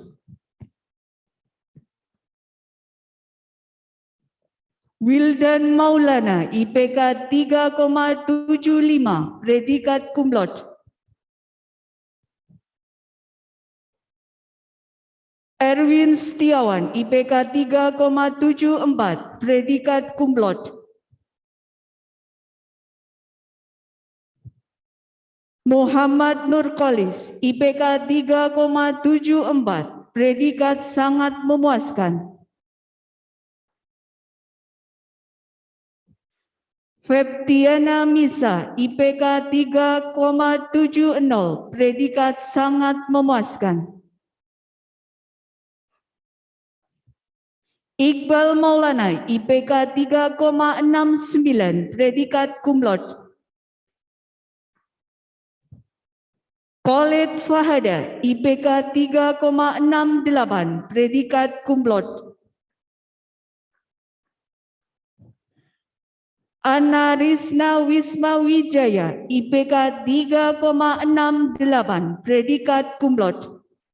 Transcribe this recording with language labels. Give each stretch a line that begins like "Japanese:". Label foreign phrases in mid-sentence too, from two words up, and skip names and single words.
Indonesian: Wildan Maulana, IPK 3,75, predikat
Latin: cum laude.
Indonesian: Erwin Setiawan, IPK 3,74, predikat
Latin: cum laude.
Indonesian: Muhammad Nurkolis, IPK 3,74, predikat sangat memuaskan. Febtiana Misa, IPK 3,70, predikat sangat memuaskan. Iqbal Maulana, IPK 3,69, predikat
Latin: cum laude.
Indonesian: Khalid Fahada, IPK 3,68, predikat
Latin: cum laude.
Indonesian: Anna Risna Wisma Wijaya, IPK 3,68, predikat
Latin: cum laude.